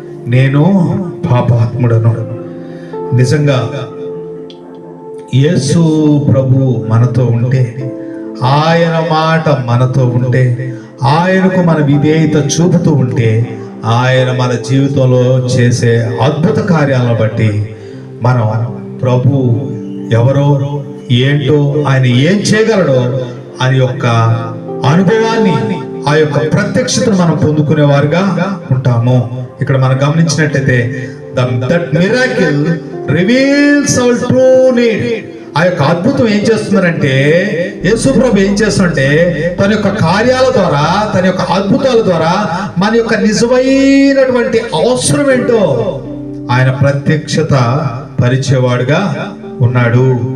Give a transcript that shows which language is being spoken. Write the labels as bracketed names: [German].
[Telugu] నేను పాపాత్ముడను. నిజంగా యేసు ప్రభు మనతో ఉంటే, ఆయన మాట మనతో ఉంటే, ఆయనకు మన విధేయత చూపుతూ ఉంటే, ఆయన మన జీవితంలో చేసే అద్భుత కార్యాలను బట్టి మనం ప్రభు ఎవరో ఏంటో, ఆయన ఏం చేయగలడో అని యొక్క అనుభవాన్ని, ఆ యొక్క ప్రత్యక్షతను మనం పొందుకునేవారుగా ఉంటాము. ఇక్కడ మనం గమనించినట్లయితే [English] that miracle reveals our true need. [Telugu] ఆ యొక్క అద్భుతం ఏం చేస్తున్నారంటే, యేసు ప్రభు ఏం చేస్తుంటే తన యొక్క కార్యాల ద్వారా, తన యొక్క అద్భుతాల ద్వారా మన యొక్క నిజమైనటువంటి అవసరం ఏంటో ఆయన ప్రత్యక్షత పరిచేవాడుగా ఉన్నాడు.